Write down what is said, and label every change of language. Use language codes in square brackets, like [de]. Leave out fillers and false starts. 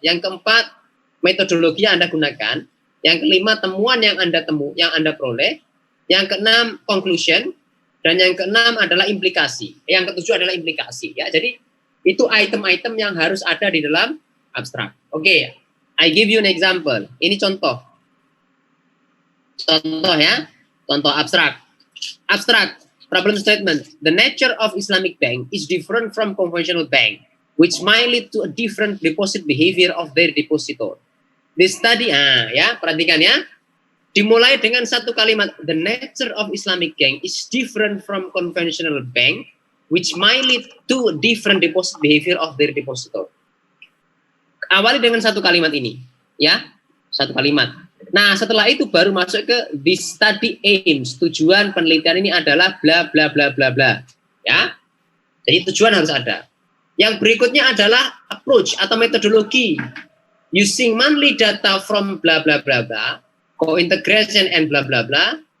[id] Yang keempat, metodologi yang Anda gunakan. Yang kelima, temuan yang Anda peroleh. Yang keenam, conclusion. Dan yang keenam adalah implikasi. Yang ketujuh adalah implikasi. Ya, jadi itu item-item yang harus ada di dalam abstrak. [en] Oke, I give you an example. [id] Ini contoh. Contoh ya, contoh abstrak. Abstrak. Problem statement. [en] The nature of Islamic bank is different from conventional bank, which might lead to a different deposit behavior of their depositor. This study, [id] ya, perhatikan ya. Dimulai dengan satu kalimat. [en] The nature of Islamic bank is different from conventional bank, which might lead to a different deposit behavior of their depositor. [id] Awali dengan satu kalimat ini, ya, satu kalimat. Nah, setelah itu baru masuk ke [en] the study aims. [id] Tujuan penelitian ini adalah bla bla bla bla bla. Ya. Jadi tujuan harus ada. Yang berikutnya adalah approach atau metodologi. [en] Using monthly data from bla bla bla bla, co-integration and bla bla bla.